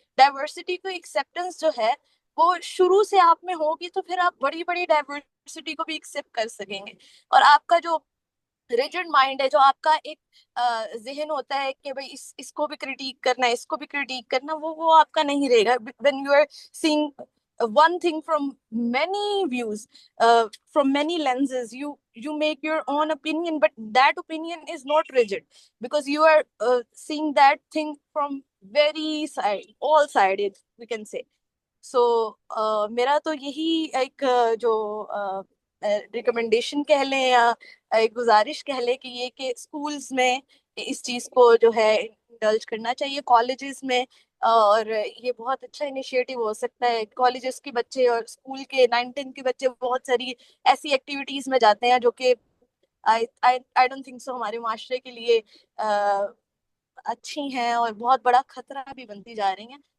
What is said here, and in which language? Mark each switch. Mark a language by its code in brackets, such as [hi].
[hi] Diversity को acceptance जो है, वो शुरू से आप में होगी, तो फिर आप बड़ी बड़ी डाइवर्सिटी को भी एक्सेप्ट कर सकेंगे। और आपका जो रिजिड माइंड है, जो आपका एक जहन होता है कि भाई इसको भी क्रिटिक करना है, इसको भी क्रिटिक करना, वो आपका नहीं रहेगा। [en] When you are seeing one thing from many views, from many lenses, you make your own opinion, but that opinion is not rigid, because you are seeing that thing from very side, all sided, we can say. [hi] सो मेरा तो यही एक जो recommendation कह लें, या एक गुजारिश कह लें, कि ये कि स्कूल्स में इस चीज को जो है इंडल्ज करना चाहिए, कॉलेजेस में। और ये बहुत अच्छा इनिशिएटिव हो सकता है। कॉलेजेस के बच्चे और स्कूल के 9th-10th के बच्चे बहुत सारी ऐसी एक्टिविटीज में जाते हैं जो कि [en] I don't think so [hi] हमारे माशरे के लिए अच्छी हैं, और बहुत बड़ा खतरा भी बनती जा रही हैं।